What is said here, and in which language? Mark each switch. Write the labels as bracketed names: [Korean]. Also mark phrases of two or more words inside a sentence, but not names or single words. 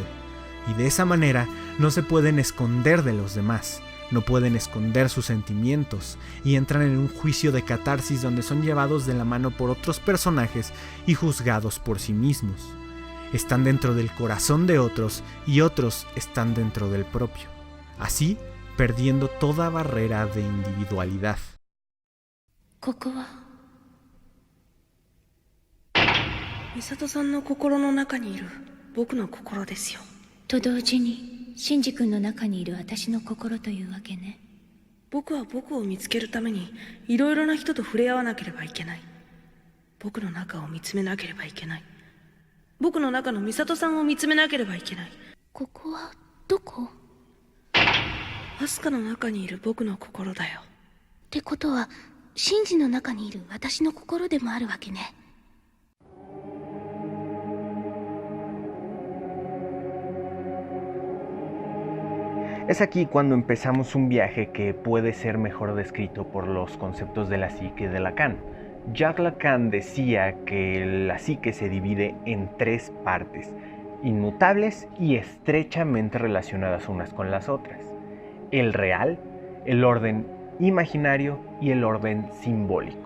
[Spanish] Y de esa manera no se pueden esconder de los demás, no pueden esconder sus sentimientos y entran en un juicio de catarsis donde son llevados de la mano por otros personajes y juzgados por sí mismos. Están dentro del corazón de otros y otros están dentro del propio, así perdiendo toda barrera de individualidad. [Japanese] ここは美里さんの心の中にいる僕の心ですよ。と同時にシンジ君の中にいる私の心というわけね。僕は僕を見つけるためにいろいろな人と触れ合わなければいけない。僕の中を見つめなければいけない。僕の中の美里さんを見つめなければいけない。ここはどこ？アスカの中にいる僕の心だよ。ってことはシンジの中にいる私の心でもあるわけね。 [Spanish] Es aquí cuando empezamos un viaje que puede ser mejor descrito por los conceptos de la psique de Lacan. Jacques Lacan decía que la psique se divide en tres partes, inmutables y estrechamente relacionadas unas con las otras: el real, el orden imaginario y el orden simbólico.